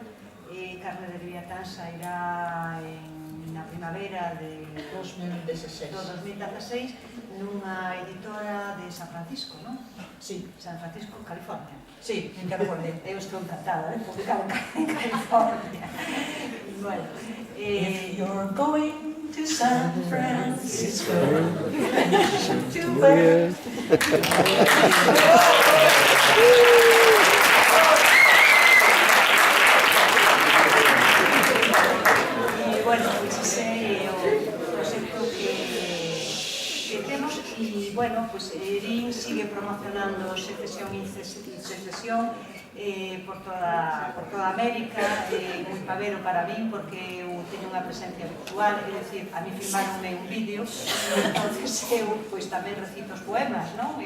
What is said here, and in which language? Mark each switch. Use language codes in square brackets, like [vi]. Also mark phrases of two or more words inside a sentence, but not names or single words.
[gl] Carne de Leviatán sairá na primavera de 2016 nunha editora de San Francisco, non? Sí. San Francisco, California. Sí, en California. Eu estou encantada de publicar en California. Bueno, [en] if you're going to San Francisco, to where? [gl] Bueno, pois ese é o proxecto que temos e, bueno, pois Erin sigue promocionando Secesión e Secesión por toda América, moi pavero para min porque eu teño unha presencia virtual, é dicir, a mí filmaronme un vídeo e entonces eu pois tamén recito os poemas, non?